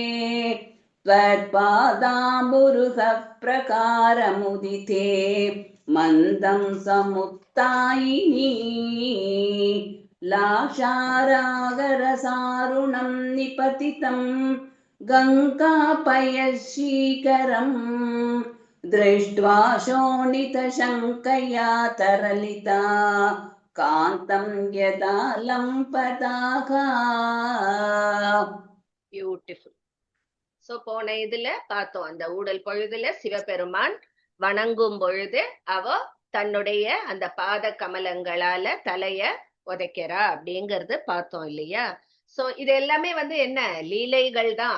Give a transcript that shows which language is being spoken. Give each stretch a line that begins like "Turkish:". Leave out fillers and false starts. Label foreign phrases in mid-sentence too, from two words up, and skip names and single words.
Sanskrit: त्वत्पादाम्बुरुहः प्रकारमुदिते मन्दं समुत्थायिनी लाक्षारागरसारुणं निपतितं गङ्गापयशीकरम् दृष्ट्वा शोणितशङ्कया तरलिता कान्तं यदा लम्पताः
Tamil: பியூட்டிஃபுல். சோ போன இதுல பார்த்தோம், அந்த ஊடல் பொழுதுல சிவபெருமான் வணங்கும் பொழுது அவ தன்னுடைய அந்த பாத கமலங்களால தலைய உதைக்கிறா அப்படிங்கறது பார்த்தோம் இல்லையா? சோ இது எல்லாமே என்ன லீலைகள் தான்.